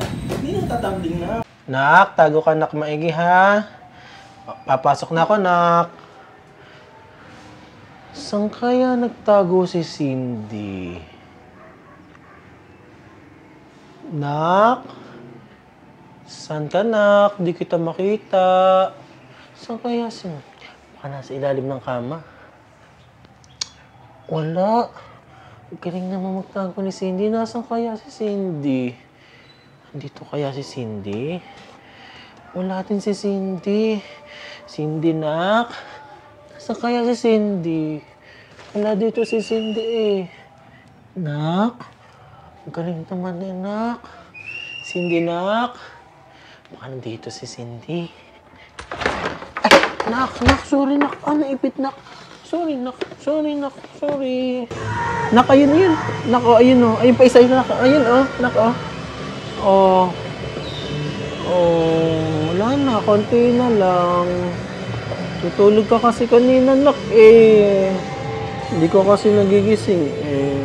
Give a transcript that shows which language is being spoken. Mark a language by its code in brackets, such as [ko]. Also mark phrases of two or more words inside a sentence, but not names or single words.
[tl] Hindi naman tatambling, nak. Nak, tago ka, nak, maigi, ha? Papasok na ako, nak. Saan kaya nagtago si Cindy? Nak? Saan ka, nak? Di kita makita. Saan kaya si... Baka nasa ilalim ng kama. Wala. Galing naman magtago ni Cindy. Nasaan kaya si Cindy? Andito kaya si Cindy? Wala din si Cindy. Cindy, nak. Nasaan kaya si Cindy? Wala dito si Cindy eh. Nak? Galing naman eh, nak. Cindy, nak. Baka nandito si Cindy. Ay, nak, sorry, nak. Ah, naipit, nak. Sorry, nak. Sorry. Nak, ayun, ayun. Nak, oh, ayun, oh. Ayun pa isa yun, nak. Ayun, oh. Nak, oh. Wala na. Konti na lang. Tutulog ka kasi kanina, nak, eh. Hindi ko kasi nagigising, eh.